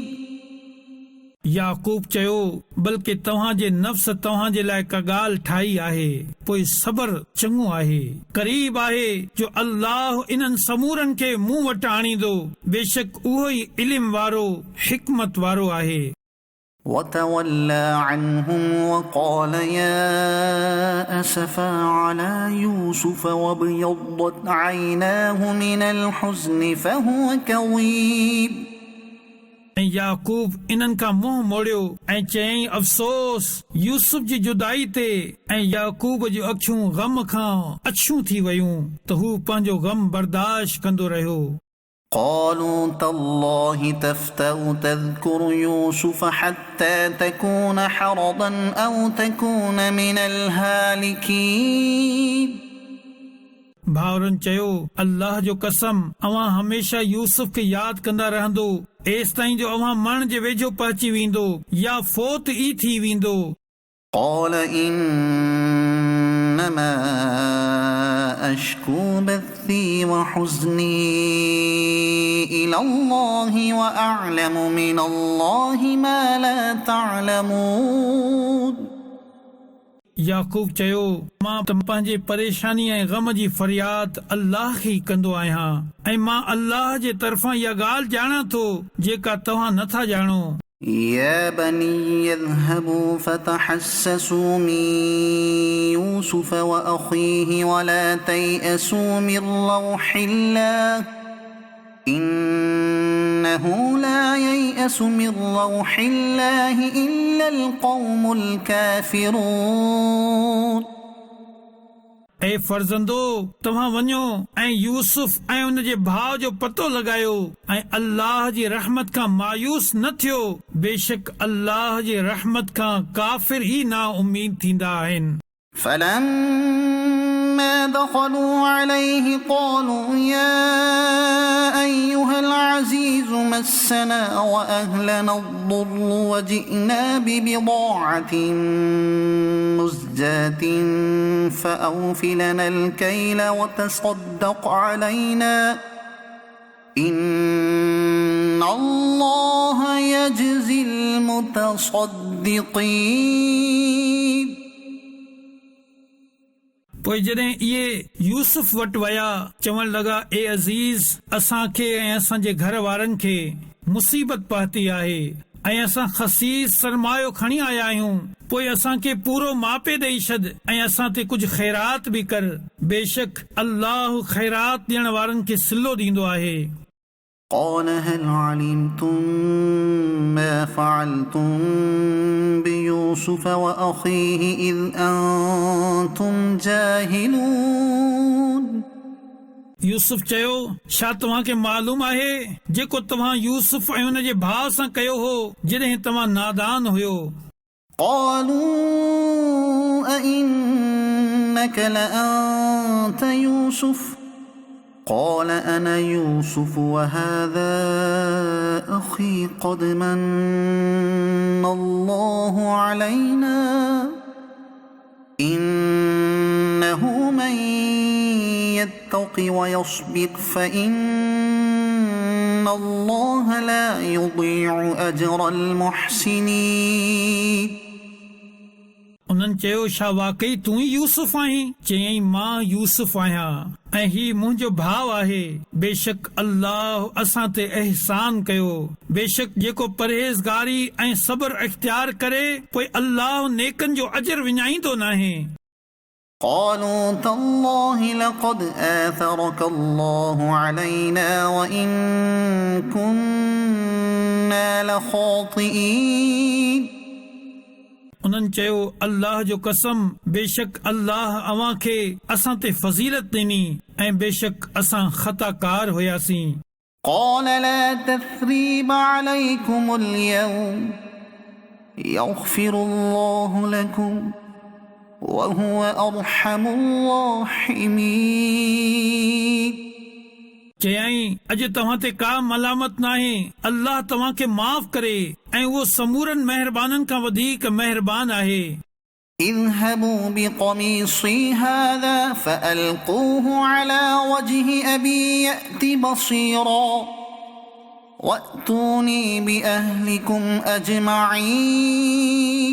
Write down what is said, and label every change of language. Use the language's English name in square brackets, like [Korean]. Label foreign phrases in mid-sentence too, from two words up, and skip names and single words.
[Sindhi] याकूब चयो बल्कि तव्हांजे नफ़्स तव्हांजे लाइ का ॻाल्हि ठाही आहे पोइ सबर चङो आहे क़रीब आहे जो अल्लाह इन्हनि समूरनि खे मूं वटि आणींदो बेशक उहो ई इल्म वारो हिकमत वारो आहे [Arabic] وتولى عنهم وقال يا أسفا على يوسف وابيضت عيناه من الحزن فهو كظيم [Sindhi] ऐं याकूब इन्हनि खां मुंहुं मोड़ियो ऐं चयईं अफ़सोस यूसुफ जी जुदाई ते ऐं याकूब जूं अखियूं ग़म खां अछियूं थी वयूं त हू पंहिंजो ग़म बर्दाश्त कंदो रहियो [Arabic] قالوا تالله تفتأ تذكر يوسف حتى تكون حرضا أو تكون من الهالكين [Sindhi] भाउरनि चयो अल्लाह जो कसम अवां हमेशा यूसुफ खे यादि कंदा रहंदो एस ताईं जो अव्हां मरण जे वेझो पहुची वेंदो या फोत ई थी वेंदो। [Arabic] قال إنما أشكو بثي وحزني إلى الله وأعلم من الله ما لا تعلمون। [Sindhi] याकूब चयो, मां पंहिंजे परेशानी ऐं गम जी फरियाद अल्लाह खे कंदो आहियां ऐं मां अल्लाह जे तरफ़ां इहा ॻाल्हि ॼाणां थो जेका तव्हां नथा ॼाणो। [Arabic] يا بني اذهبوا فتحسسوا من يوسف وأخيه ولا تيأسوا من روح الله إنه لا ييأس من روح الله إلا القوم الكافرون। [Sindhi] ऐं फर्ज़ंदो, तव्हां वञो ऐं यूसुफ ऐं उन जे भाउ जो पतो लॻायो ऐं अल्लाह जी रहमत खां मायूस न थियो। बेशक अल्लाह जी रहमत खां काफ़िर ई ना उम्मीद थींदा आहिनि। [Arabic] فلما دخلوا عليه قالوا يا أيها العزيز مسنا وأهلنا الضر وجئنا ببضاعة مزجاة فأوف لنا الكيل وتصدق علينا إن الله يجزي المتصدقين। [Sindhi] पोइ जॾहिं इहे यूसुफ वटि विया, चवण लॻा, ए अज़ीज़, असांखे ऐं असांजे घर वारनि खे मुसीबत पहुती आहे ऐं असां ख़सीस सरमायो खणी आया आहियूं। पोइ असांखे पूरो मापे ॾेई छॾ ऐं असां ते कुझु ख़ैरात बि कर। बेशक अल्लाह ख़ैरात ॾियण वारनि खे सिलो ॾींदो आहे। [Arabic] قال هل علمتم ما فعلتم بيوسف وأخيه إذ أنتم جاهلون؟ [Sindhi] यूसुफ चयो, छा तव्हांखे मालूम आहे जेको तव्हां यूसुफ ऐं हुन जे भाउ सां कयो हो जॾहिं तव्हां नादान हुयो? [Arabic] قالوا أئنك لأنت يوسف قال أنا يوسف وهذا أخي قد من الله علينا إنه من يتق ويصبر فإن الله لا يضيع أجر المحسنين। [Sindhi] उन्हनि चयो, छा वाकई तूं ई यूसुफ आहीं? चयईं, मां यूसुफ आहियां ऐं ही मुंहिंजो भाउ आहे। बेशक अल्लाह असां ते एहसान कयो। बेशक जेको परहेज़गारी ऐं सब्र इख्तियार करे पोइ अल्लाह नेकनि जो अजर विञाईंदो नाहे। [Arabic] قالوا تالله لقد آثرك الله علينا وإن كنا لخاطئين। [Sindhi] उन्हनि चयो, अल्लाह जो कसम, बेशक अल्लाह अव्हां खे असां ते फज़ीलत ॾिनी ऐं बेशक असां ख़ताकार हुयासीं। [Arabic] قال لا تثريب عليكم اليوم يغفر الله لكم وهو أرحم الراحمين। [Sindhi] चयईं, अॼु तव्हां ते का मलामत नाहे, अल्लाह तव्हां खे माफ़ करे ऐं उहो समूरनि महिरबाननि खां वधीक महिरबान आहे। [Arabic] اذهبوا بقميصي هذا فألقوه على وجه أبي يأت بصيرا وأتوني بأهلكم أجمعين।